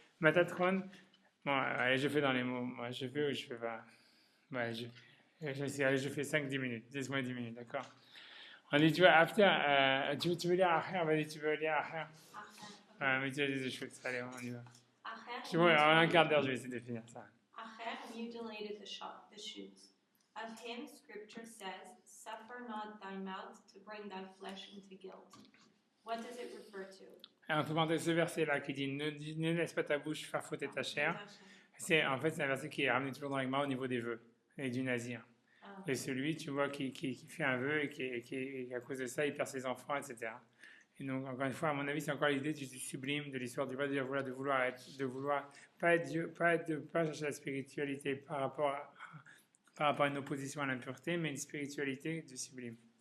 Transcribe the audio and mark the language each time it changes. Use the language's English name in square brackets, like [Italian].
[French] Matatron, bon, allez, je fais dans les mots, moi, je fais ou je fais pas. Ouais, allez, je fais 5-10 minutes, 10 minutes, d'accord. On dit, tu vois, after, tu veux lire Acher, vas-y, tu veux lire Acher. Mais tu as des choses, allez, on y va. Tu vois, en un quart d'heure, je vais essayer de finir ça. [English] Acher mutilated the shoots. Of him, Scripture says, "Suffer not thy mouth to bring thy flesh into guilt." What does it refer to? [French] Entre parenthèses, ce verset-là qui dit ne laisse pas ta bouche faire fauter ta chair, c'est un verset qui est ramené toujours dans l'Agma au niveau des vœux et du nazir. Et celui, tu vois, qui fait un vœu et qui à cause de ça, il perd ses enfants, etc. Et donc, encore une fois, à mon avis, c'est encore l'idée du sublime de l'histoire du de vouloir pas être Dieu, pas chercher la spiritualité par rapport à une opposition à l'impureté, mais une spiritualité du sublime.